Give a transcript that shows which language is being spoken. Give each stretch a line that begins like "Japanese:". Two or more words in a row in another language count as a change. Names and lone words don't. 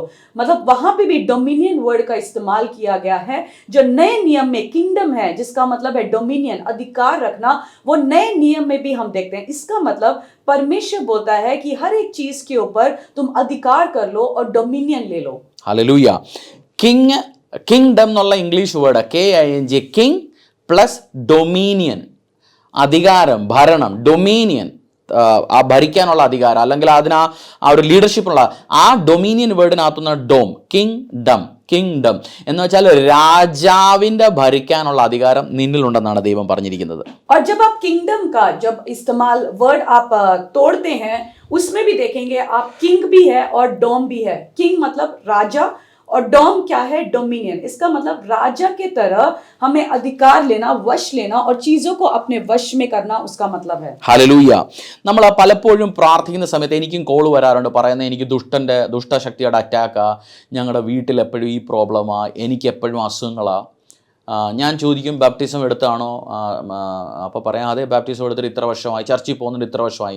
Hindi: मतलब वहां पे भी
English: dominion word
Hindi: का इस्तेमाल किया गया है, जो नए नियम में किंगडम है जिसका मतलब है डोमिनियन, अधिकार रखना, वो नए नियम में भी हम देखते हैं। इसका मतलब परमेश्वर बोलता है कि हर एक चीज के ऊपर तुम अधिकार कर लो और डोमिनियन ले लो।
Malayalam: ഹല്ലേലൂയ. കിങ്ഡം എന്നുള്ള
English: English word
Malayalam: KING,
English: king plus dominion,
Malayalam: അധികാരം, ഭരണം, ഡൊമീനിയൻ, ആ ഭരിക്കാനുള്ള അധികാരം അല്ലെങ്കിൽ ആ ഒരു ലീഡർഷിപ്പുള്ള ആ ഡൊമീനിയൻ വേർഡിനകത്തുനിന്ന് ഡോം, കിങ്ഡം എന്ന് വെച്ചാൽ രാജാവിൻ്റെ ഭരിക്കാനുള്ള അധികാരം നിന്നിലുണ്ടെന്നാണ് ദൈവം പറഞ്ഞിരിക്കുന്നത്.
Hindi: और जब आप किंगडम का जब इस्तेमाल वर्ड आप तोड़ते हैं, उसमें भी देखेंगे आप किंग भी है और डोम भी है। किंग मतलब राजा और डोम क्या है? डोमिनियन। इसका मतलब राजा के तरह हमें अधिकार लेना, वश लेना और चीजों को अपने वश में करना, उसका मतलब है।
Malayalam: ഹല്ലേലൂയ. നമ്മൾ പലപ്പോഴും പ്രാർത്ഥിക്കുന്ന സമയത്ത് എനിക്കും കോൾ വരാറുണ്ട്, പറയുന്നത് എനിക്ക് ദുഷ്ടശക്തിയുടെ അറ്റാക്കാ, ഞങ്ങളുടെ വീട്ടിൽ എപ്പോഴും ഈ പ്രോബ്ലമാ, എനിക്ക് എപ്പോഴും അസുഖങ്ങളാ. ഞാൻ ചോദിക്കും ബാപ്റ്റിസം എടുത്താണോ? അപ്പോൾ പറയാം അതെ, ബാപ്റ്റിസം എടുത്തിട്ട് ഇത്ര വർഷമായി, ചർച്ചിൽ പോകുന്നുണ്ട് ഇത്ര വർഷമായി.